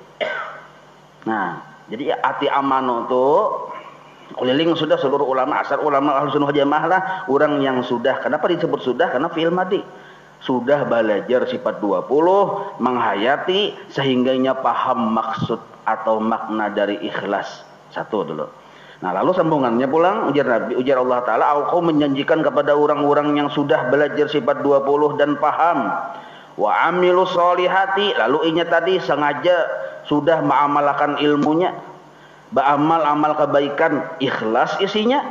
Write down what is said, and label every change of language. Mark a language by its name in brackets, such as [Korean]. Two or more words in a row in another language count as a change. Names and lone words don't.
[Banjar] Nah, jadi arti amanu tuh keliling sudah seluruh ulama, asal ulama Ahlus Sunnah Jamaah lah, orang yang sudah. [Indonesian] Kenapa disebut sudah? Karena fi'il madi. Sudah belajar sifat 20, menghayati sehingganya paham maksud atau makna dari ikhlas. Satu dulu. [Banjar] Nah, lalu sambungannya pulang ujar Nabi, ujar Allah Ta'ala, aku menjanjikan kepada orang-orang yang sudah belajar sifat 20 dan paham. [Arabic] وعملوا الصالحات, [Banjar] lalu inya tadi sengaja sudah mengamalkan ilmunya. [Indonesian] Beramal-amal kebaikan, ikhlas isinya.